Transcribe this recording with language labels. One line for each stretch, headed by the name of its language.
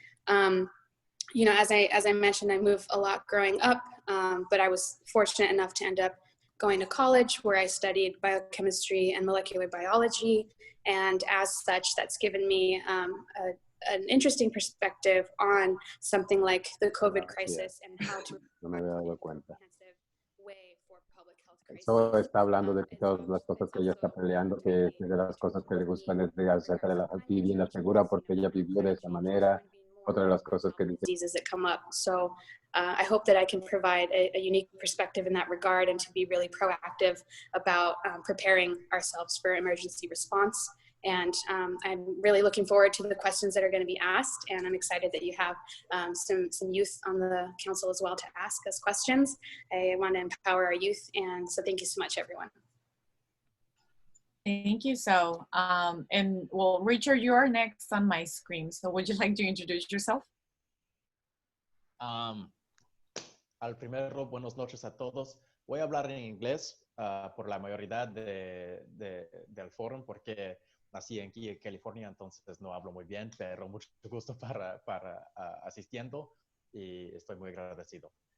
English: As I mentioned, I moved a lot growing up, but I was fortunate enough to end up going to college, where I studied biochemistry and molecular biology. And as such, that's given me an interesting perspective on something like the COVID crisis and how to comprehensive way for public health crisis.
Spanish: Eso está hablando de todas las cosas que ella está peleando, que de las cosas que le gustan es de acerca de la vivienda segura, porque ella vivió de esa manera. Otra de las cosas que dice.
English: Diseases that come up. So I hope that I can provide a unique perspective in that regard, and to be really proactive about preparing ourselves for emergency response. And I'm really looking forward to the questions that are going to be asked, and I'm excited that you have some youth on the council as well to ask us questions. I want to empower our youth, and so thank you so much, everyone. Thank you. So, and well, Richard, you're next on my screen. So would you like to introduce yourself?
Spanish: Al primero, buenas noches a todos. Voy a hablar en inglés por la mayoría del foro, porque nací aquí en California, entonces no hablo muy bien, pero mucho gusto para asistiendo, y estoy muy agradecido.